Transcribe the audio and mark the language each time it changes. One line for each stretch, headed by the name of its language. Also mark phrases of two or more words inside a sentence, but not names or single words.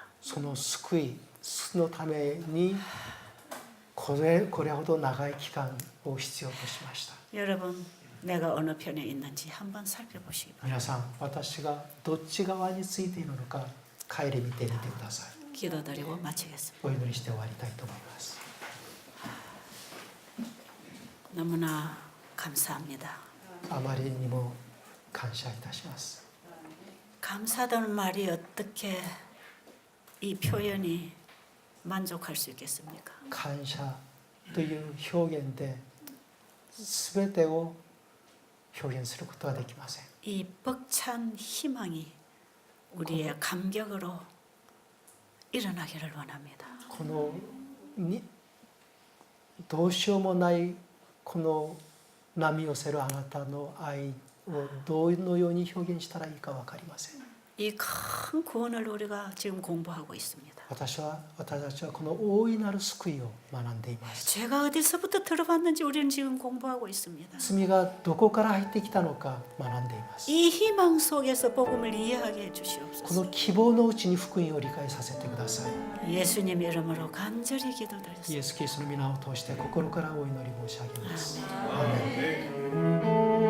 Japanese: その救いのためにこれほど長い期間を必要としました。
Korean: 여러분, 내가 어느 편에 있는지 한번 살펴보시기 바랍니다.
Japanese: 皆さん、私がどっち側についているのか顧みてみてください。
Korean: 기도드리고 마치겠습니다.
Japanese: お祈りして終わりたいと思います。
Korean: 너무나 감사합니다.
Japanese: あまりにも感謝いたします。
Korean: 감사하다는 말이 어떻게 이 표현이 만족할 수 있겠습니까?
Japanese: 感謝という表現で全てを表現することはできません。
Korean: 이 벅찬 희망이 우리의 감격으로 일어나기를 원합니다.
Japanese: このにどうしようもないこの波寄せるあなたの愛をどのように表現したらいいか分かりません。
Korean: 이 큰 구원을 우리가 지금 공부하고 있습니다.
Japanese: 私たちはこの大いなる救いを学んでいます。
Korean: 죄가 어디서부터 들어봤는지 우리는 지금 공부하고 있습니다.
Japanese: 罪がどこから入ってきたのか学んでいます。
Korean: 이 희망 속에서 복음을 이해하게
Japanese: こ
Korean: 해주시옵소서.
Japanese: の希望のうちに福音を理解させてください。
Korean: 예수님 이름으로 간절히
Japanese: イエ
Korean: 기도드렸습니다.
Japanese: ス・キリストの皆を通して心からお祈り申し上げます。
Korean: 아멘.
Japanese: アーメン。